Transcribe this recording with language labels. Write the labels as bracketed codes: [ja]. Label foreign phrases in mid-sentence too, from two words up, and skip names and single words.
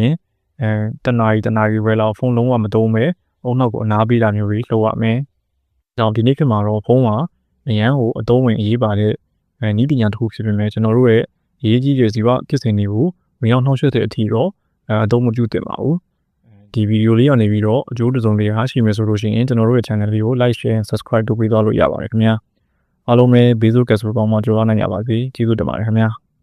[my] ခင်တနာရီပဲလောက်ဖုန်းလုံးဝမသုံးပဲအုံနောက်ကိုအနားပေးတာမျိုးတွေလုပ်ရမယ်။ကြောင့်ဒီနေ့ခေတ်မှာတော့ဖုန်းကအရန်ကိုအသုံးဝင်အရေးပါတဲ့နည်းပညာတစ်ခုဖြစ်ပေမဲ့ကျွန်တော်တို့ရဲ့အရေးကြီးတဲ့ဇီဝဖြစ်စဉ်တွေကိုမရောက်နှောက်ယှက်တဲ့အထီတော့အသုံးမပြုသင့်ပါဘူး။ဒီဗီဒီယိုလေးကနေပြီးတော့အကျိုးတစုံတရာရှိမယ်ဆိုလို့ရှိရင်ကျွန်တော်တို့ရဲ့ channel လေးကို [en] like share subscribe [my] လုပ်ပေးသွားလို့ရပါတယ်ခင်ဗျာ။အားလုံးပဲဘေးဆိုးကက်ဆိုပေါင်းမှကြိုးစားနိုင်ကြပါစေ။ကျေးဇူးတင်ပါတယ်ခင်ဗျာ။